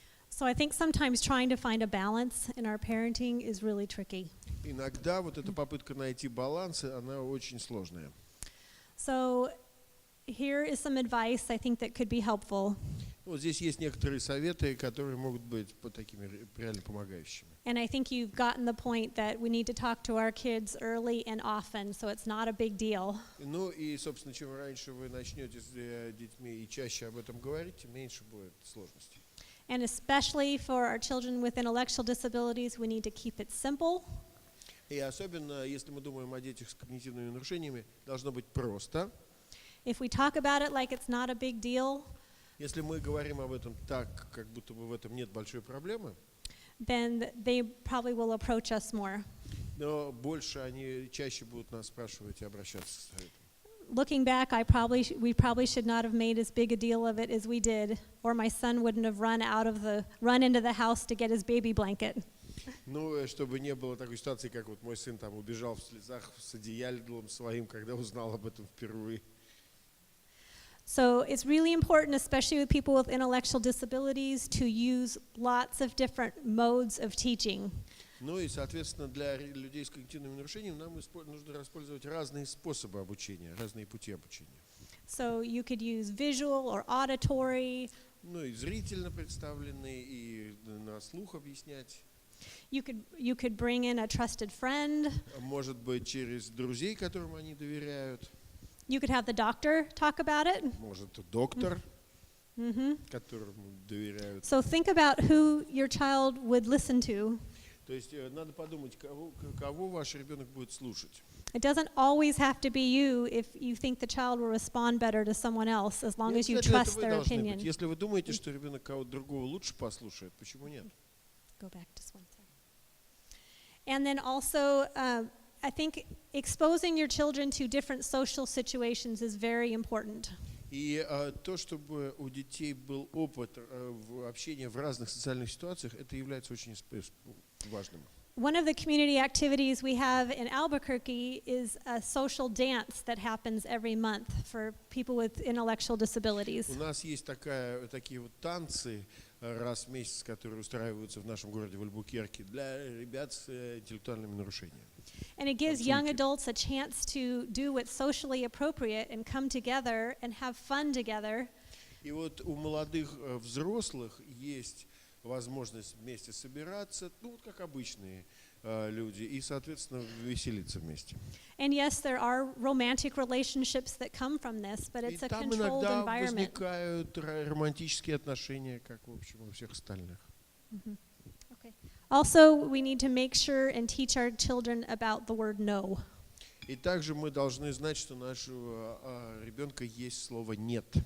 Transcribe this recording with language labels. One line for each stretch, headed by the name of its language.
English: So I think sometimes trying to find a balance in our parenting is really tricky.
Russian: Иногда вот эта попытка найти баланс, она очень сложная.
English: So here is some advice I think that could be helpful.
Russian: Вот здесь есть некоторые советы, которые могут быть такими реально помогающими.
English: And I think you've gotten the point that we need to talk to our kids early and often, so it's not a big deal.
Russian: Ну и, собственно, чем раньше вы начнете с детьми и чаще об этом говорить, тем меньше будет сложностей.
English: And especially for our children with intellectual disabilities, we need to keep it simple.
Russian: И особенно, если мы думаем о детях с когнитивными нарушениями, должно быть просто.
English: If we talk about it like it's not a big deal,
Russian: если мы говорим об этом так, как будто бы в этом нет большой проблемы,
English: then they probably will approach us more.
Russian: Но больше они чаще будут нас спрашивать и обращаться с советом.
English: Looking back, we probably should not have made as big a deal of it as we did, or my son wouldn't have run into the house to get his baby blanket.
Russian: Ну, чтобы не было такой ситуации, как вот мой сын там убежал в слезах с одеялом своим, когда узнал об этом впервые.
English: So it's really important, especially with people with intellectual disabilities, to use lots of different modes of teaching.
Russian: Ну и, соответственно, для людей с когнитивными нарушениями нам нужно использовать разные способы обучения, разные пути обучения.
English: So you could use visual or auditory.
Russian: Ну и зрительно представленные, и на слух объяснять.
English: You could bring in a trusted friend.
Russian: Может быть, через друзей, которым они доверяют.
English: You could have the doctor talk about it.
Russian: Может, доктор, которому доверяют.
English: So think about who your child would listen to.
Russian: То есть надо подумать, кого ваш ребенок будет слушать.
English: It doesn't always have to be you if you think the child will respond better to someone else, as long as you trust their opinion.
Russian: Если вы думаете, что ребенок кого-то другого лучше послушает, почему нет?
English: Go back to one second. And then also, I think exposing your children to different social situations is very important.
Russian: И то, чтобы у детей был опыт общения в разных социальных ситуациях, это является очень важным.
English: One of the community activities we have in Albuquerque is a social dance that happens every month for people with intellectual disabilities.
Russian: У нас есть такие вот танцы раз в месяц, которые устраиваются в нашем городе в Альбукерке для ребят с интеллектуальными нарушениями.
English: And it gives young adults a chance to do what's socially appropriate and come together and have fun together.
Russian: И вот у молодых взрослых есть возможность вместе собираться, ну вот как обычные люди, и, соответственно, веселиться вместе.
English: And yes, there are romantic relationships that come from this, but it's a controlled
Russian: иногда
English: environment.
Russian: возникают романтические отношения, как, в общем, у всех остальных.
English: Okay. Also, we need to make sure and teach our children about the word no.
Russian: И также мы должны знать, что у нашего ребенка есть слово «нет».